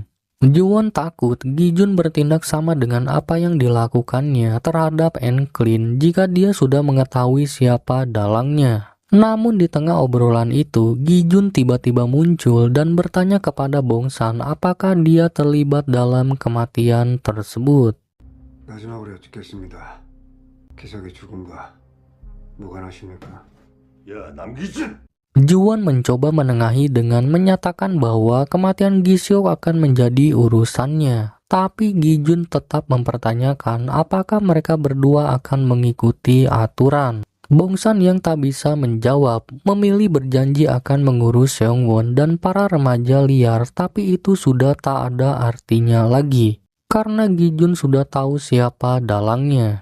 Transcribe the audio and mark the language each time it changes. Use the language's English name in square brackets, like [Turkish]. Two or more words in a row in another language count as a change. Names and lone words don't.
[Indonesian] Ju-won takut Gi-jun bertindak sama dengan apa yang dilakukannya terhadap N-Clean jika dia sudah mengetahui siapa dalangnya. Namun di tengah obrolan itu, Gi-jun tiba-tiba muncul dan bertanya kepada Bong-san apakah dia terlibat dalam kematian tersebut. [Korean] 마지막으로 여쭙겠습니다. 기석의 죽음과 무관하십니까? 야, 남기준! [Indonesian] Ju-won mencoba menengahi dengan menyatakan bahwa kematian Gi-seok akan menjadi urusannya. Tapi Gi-jun tetap mempertanyakan apakah mereka berdua akan mengikuti aturan. Bong-san yang tak bisa menjawab memilih berjanji akan mengurus Seong-won dan para remaja liar, tapi itu sudah tak ada artinya lagi karena Gi-jun sudah tahu siapa dalangnya.